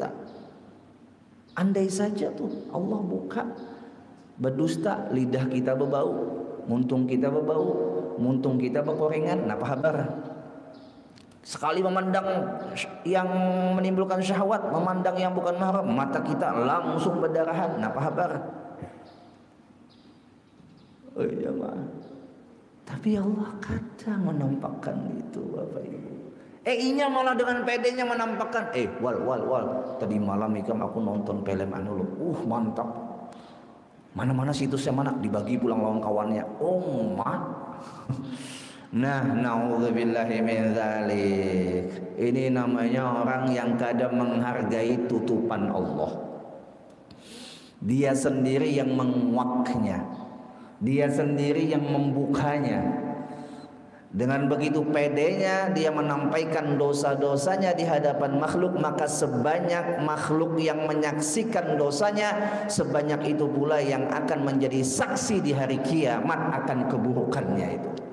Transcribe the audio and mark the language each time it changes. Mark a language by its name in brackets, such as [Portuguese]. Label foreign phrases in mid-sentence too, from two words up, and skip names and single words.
[Banjar] Andai saja tuh Allah buka, berdusta lidah kita berbau, muntung kita berbau, muntung kita berkorengan, napa kabar? [Indonesian] Sekali memandang yang menimbulkan syahwat, memandang yang bukan mahram, mata kita langsung berdarahan, napa kabar? Oh iya mah. Tapi Allah kadang menampakkan itu Bapak Ibu. [Banjar] Inya malah dengan pedenya menampakkan, wal. Tadi malam ikam aku nonton film anu lo. [Indonesian] Mantap. [Banjar] Mana-mana situsnya mana dibagi pulang lawan kawannya. [Indonesian] Oh, mat. Nah, [Arabic] naudzubillahi min dzalik. [Indonesian] Ini namanya orang yang kadang menghargai tutupan Allah. Dia sendiri yang menguaknya. Dia sendiri yang membukanya. Dengan begitu pedenya dia menampaikan dosa-dosanya di hadapan makhluk, maka sebanyak makhluk yang menyaksikan dosanya, sebanyak itu pula yang akan menjadi saksi di hari kiamat akan keburukannya itu.